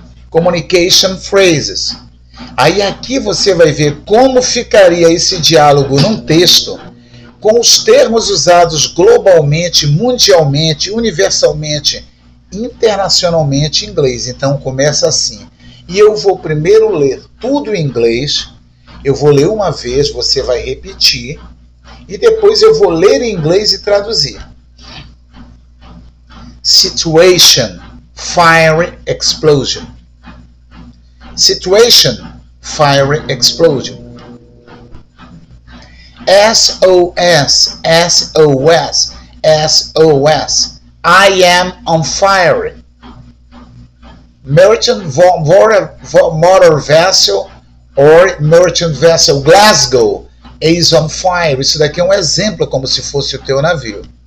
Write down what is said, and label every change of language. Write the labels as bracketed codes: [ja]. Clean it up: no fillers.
[en] Communication Phrases. [pt] Aí aqui você vai ver como ficaria esse diálogo num texto com os termos usados globalmente, mundialmente, universalmente, internacionalmente em inglês. Então começa assim. E eu vou primeiro ler tudo em inglês, eu vou ler uma vez, você vai repetir, e depois eu vou ler em inglês e traduzir. [en] Situation, fire, explosion. Situation, fire, explosion. SOS, SOS, SOS. I am on fire. Merchant motor vessel or merchant vessel Glasgow is on fire. [pt] Isso daqui é um exemplo como se fosse o teu navio.